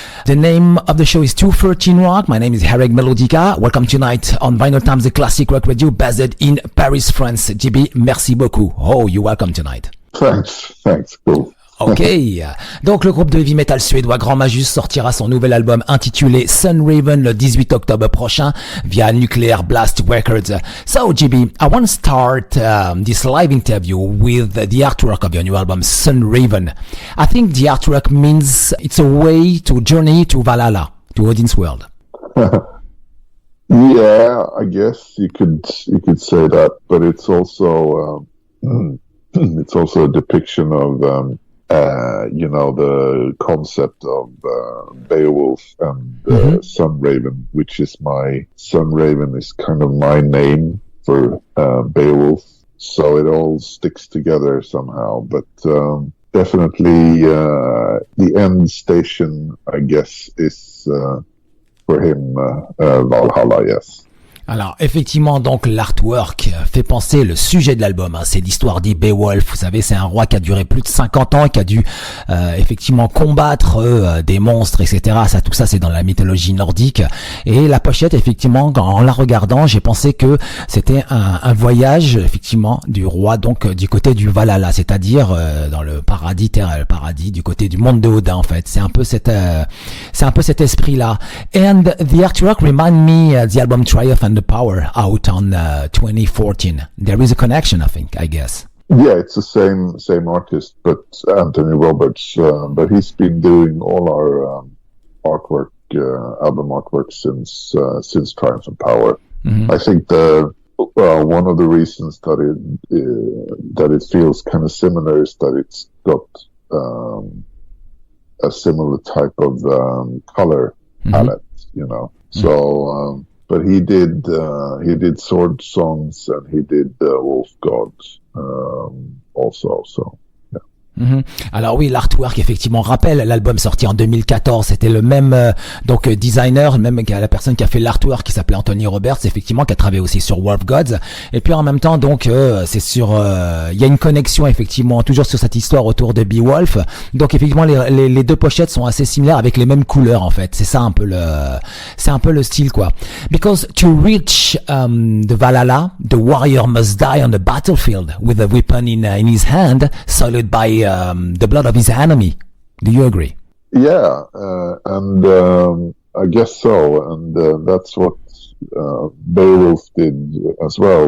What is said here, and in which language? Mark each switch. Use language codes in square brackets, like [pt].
[en] The name of the show is 213 Rock. My name is Harrag Melodica. Welcome tonight on Vinylestimes Classic Rock Radio, based in Paris, France. JB, [fr] merci beaucoup. [en] Oh, you're welcome tonight. Thanks, cool. [fr] Ok, donc le groupe de heavy metal suédois Grand Magus sortira son nouvel album intitulé Sunraven le 18 octobre prochain via Nuclear Blast Records. [en] So JB, I want to start this live interview with the artwork of your new album Sunraven. I think the artwork means it's a way to journey to Valhalla, to Odin's world. Yeah, I guess you could say that, but it's also it's also a depiction of the concept of Beowulf and Sunraven, which is Sunraven is kind of my name for Beowulf. So it all sticks together somehow. But definitely the end station, I guess, is for him Valhalla, yes. [fr] Alors effectivement, donc l'artwork fait penser, le sujet de l'album, hein, c'est l'histoire des Beowulf. Vous savez, c'est un roi qui a duré plus de 50 ans et qui a dû effectivement combattre des monstres, etc. Ça, tout ça, c'est dans la mythologie nordique. Et la pochette, effectivement, en la regardant, j'ai pensé que c'était un voyage, effectivement, du roi, donc du côté du Valhalla, c'est-à-dire dans le paradis, le paradis, du côté du monde de Odin, en fait. C'est un peu cet esprit-là. [en] And the artwork remind me the album Triumph and the Power out on 2014. There is a connection, I think, I guess. Yeah, it's the same artist, but Anthony Roberts. But he's been doing all our artwork, album artwork since Triumph and Power. Mm-hmm. I think one of the reasons that it feels kind of similar is that it's got a similar type of color palette, you know. So. But he did Sword Songs and he did Wolf Gods also. So. Mm-hmm. [fr] Alors oui, l'artwork effectivement rappelle l'album sorti en 2014. C'était le même donc designer, même la personne qui a fait l'artwork qui s'appelait Anthony Roberts, effectivement, qui a travaillé aussi sur Wolf Gods. Et puis en même temps, donc c'est sur, il y a une connexion effectivement toujours sur cette histoire autour de Beowulf. Donc effectivement, les deux pochettes sont assez similaires avec les mêmes couleurs en fait. C'est un peu le style quoi. [en] Because to reach the Valhalla, the warrior must die on the battlefield with a weapon in his hand, soiled by the blood of his enemy. Do you agree? Yeah, and I guess so. And that's what Beowulf did as well.